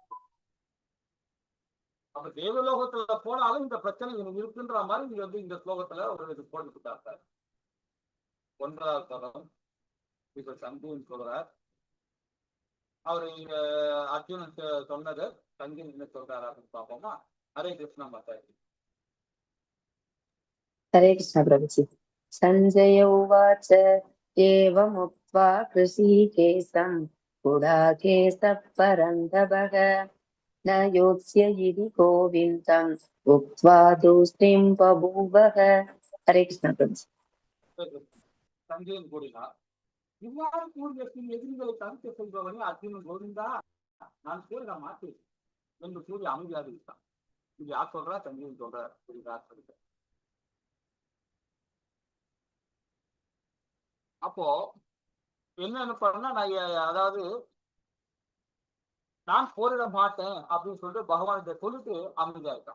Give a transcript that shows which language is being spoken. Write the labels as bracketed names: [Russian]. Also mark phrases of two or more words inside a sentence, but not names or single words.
[Tamil] அப்ப தேவலோகத்துல போனாலும் இந்த பிரச்சனை எனக்கு இருக்குன்ற மாதிரி நீங்க வந்து இந்த ஸ்லோகத்துல ஒரு இது போட்டுக்கிட்டாங்க. 1வது பதம் இப்ப சங்குன்னு சொல்றார். அவரு இங்க அர்ஜுனன் சொன்னது சங்கின் என்ன சொல்றாரு அப்படின்னு பார்ப்போமா? ஹரே கிருஷ்ணா மாதாஜி. [Hindi] हरे कृष्ण प्रभुजी। [Sanskrit] संजय उवाच एवमुक्त्वा कृषिकेशं गुडाकेशः परन्तपः न योत्स्य इति गोविन्दम् उक्त्वा तूष्णीं बभूवः। [Hindi] हरे कृष्ण प्रभुजी। [Tamil] சஞ்சயன் கூறினார், இவ்வாறு கூறிய எதிரிகளை தடுக்க செல்பவனே அர்ஜுனன் கோவிந்தா நான் கூற மாட்டேன் என்று கூறி அமைதியாக இருக்கான். இது யார் சொல்றா? சஞ்சயன் சொல்றார். புரியுதா? அப்போ என்ன பண்ணா, நான் அதாவது நான் போரிட மாட்டேன் அப்படின்னு சொல்லிட்டு பகவான் சொல்லிட்டு அமைதியா இருக்கான்.